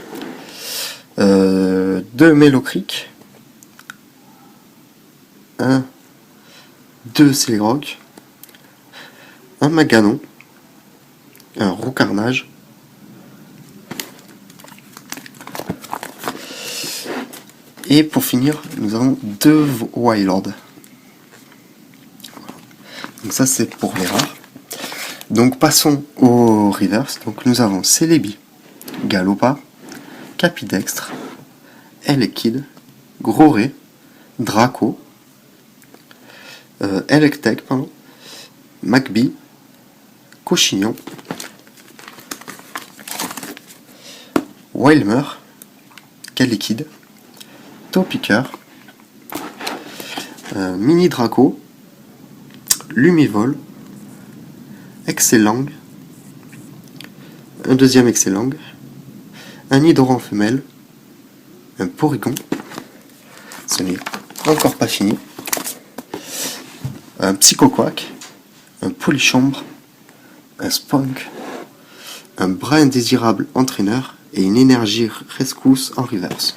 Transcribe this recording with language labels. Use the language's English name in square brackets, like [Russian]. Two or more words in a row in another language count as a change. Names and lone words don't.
[French] deux Mélocric, deux Céléroc, un Maganon, un Roucarnage, et pour finir, nous avons deux Wailord. Donc ça c'est pour les rares. Donc passons au reverse. Donc nous avons Celebi, Galopa, Capidextre, Elekid, Groré, Draco, Electek, Magby, Cochignon, Wilmer, Calikid, Topiqueur, Mini Draco, Lumivol, Excellang, un deuxième Excellang, un Nidoran femelle, un Porygon, ce n'est encore pas fini, un Psychoquack, un Polychambre, un Spunk, un bras indésirable entraîneur et une énergie rescousse en reverse.